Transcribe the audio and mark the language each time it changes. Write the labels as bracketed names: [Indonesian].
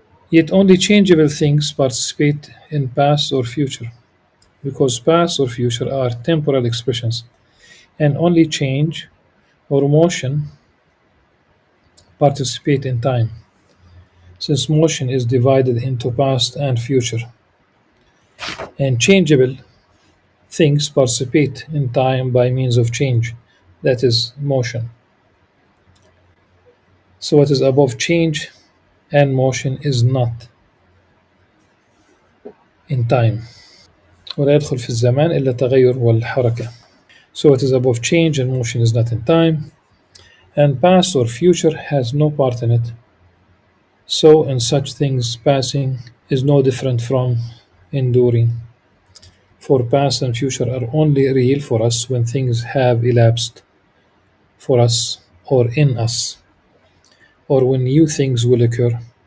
[English] Yet only changeable things participate in past or future, because past or future are temporal expressions, and only change or motion participate in time, since motion is divided into past and future, and changeable things participate in time by means of change, that is, motion. So what is above change and motion is not in time. [Arabic] ولا يدخل في الزمان إلا تغير والحركة. [English] So what is above change and motion is not in time, and past or future has no part in it. So in such things, passing is no different from enduring. For past and future are only real for us when things have elapsed for us or in us, or when new things will occur.